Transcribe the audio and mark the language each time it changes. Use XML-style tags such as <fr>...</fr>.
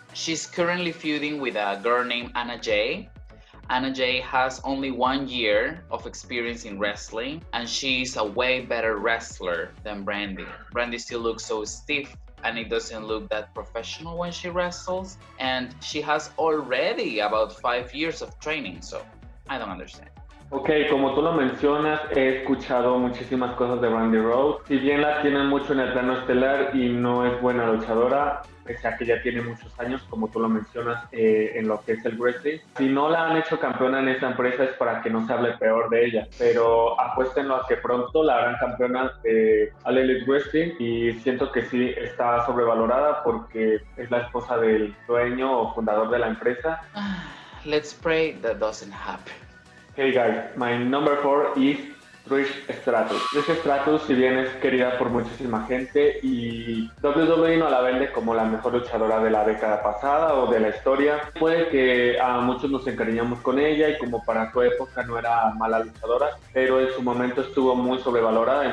<en>She's currently feuding with a girl named Anna Jay. Anna Jay has only 1 year of experience in wrestling, and she's a way better wrestler than Brandi. Brandi still looks so stiff, and it doesn't look that professional when she wrestles, and she has already about 5 years of training, so I don't understand.</en> <es>Ok, como tú lo mencionas, he escuchado muchísimas cosas de Brandi Rhodes. Si bien la tienen mucho en el plano estelar y no es buena luchadora, pese a que ya tiene muchos años, como tú lo mencionas, en lo que es el wrestling. Si no la han hecho campeona en esta empresa es para que no se hable peor de ella, pero apuéstenlo a que pronto la harán campeona de All Elite Wrestling, y siento que sí está sobrevalorada porque es la esposa del dueño o fundador de la empresa.</es> <en>Let's pray that doesn't happen. Hey guys, my number 4 is Trish Stratus.</en> <es>Trish Stratus, si bien es querida por muchísima gente y WWE no la vende como la mejor luchadora de la década pasada o de la historia, puede que a muchos nos encariñamos con ella y como para su época no era mala luchadora, pero en su momento estuvo muy sobrevalorada.</es>